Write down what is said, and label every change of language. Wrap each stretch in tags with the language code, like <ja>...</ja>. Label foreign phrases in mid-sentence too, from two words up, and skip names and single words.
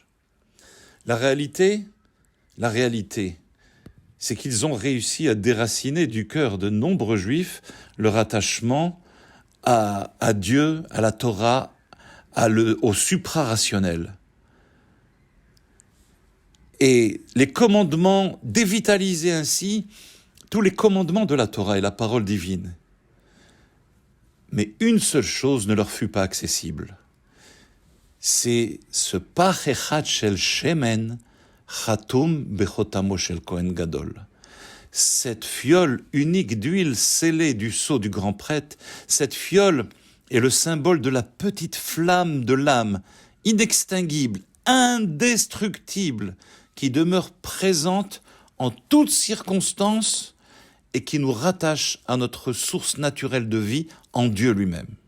<fr>La réalité, c'est qu'ils ont réussi à déraciner du cœur de nombreux juifs leur attachement à Dieu, à la Torah, au suprarationnel. Et les commandements, dévitaliser ainsi tous les commandements de la Torah et la parole divine. Mais une seule chose ne leur fut pas accessible. C'est ce</fr> <he>פך אחד של שמן חתום בחותמו של כהן גדול.</he> <fr>Cette fiole unique d'huile scellée du sceau du grand prêtre, cette fiole est le symbole de la petite flamme de l'âme, inextinguible, indestructible, qui demeure présente en toutes circonstances et qui nous rattache à notre source naturelle de vie en Dieu lui-même.</fr>